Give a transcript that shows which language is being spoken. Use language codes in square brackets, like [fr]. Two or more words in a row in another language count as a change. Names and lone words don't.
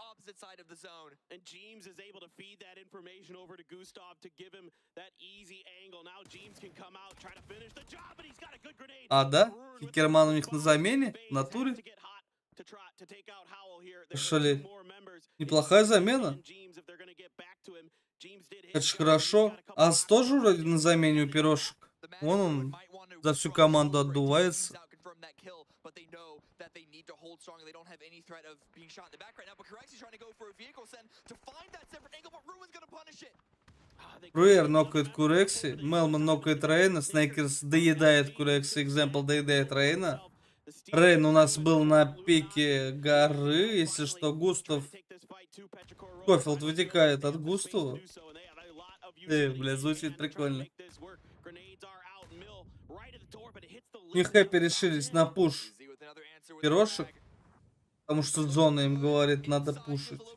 [ru] А, да? Хикерман у них на замене? В натуре? Что ли? Неплохая замена. Это ж хорошо. Ас тоже вроде на замене у пирожек. Вон он за всю команду отдувается. Руэр нокает Курекси, Мелман нокает Рейна, Снейкерс доедает Курекси, Экземпл доедает Рейна. Рейн у нас был на пике горы, если что, Густав... Кофилд вытекает от Густава. Бля, звучит прикольно. Не хэппи решились на пуш пирожек, потому что зона им говорит, надо пушить.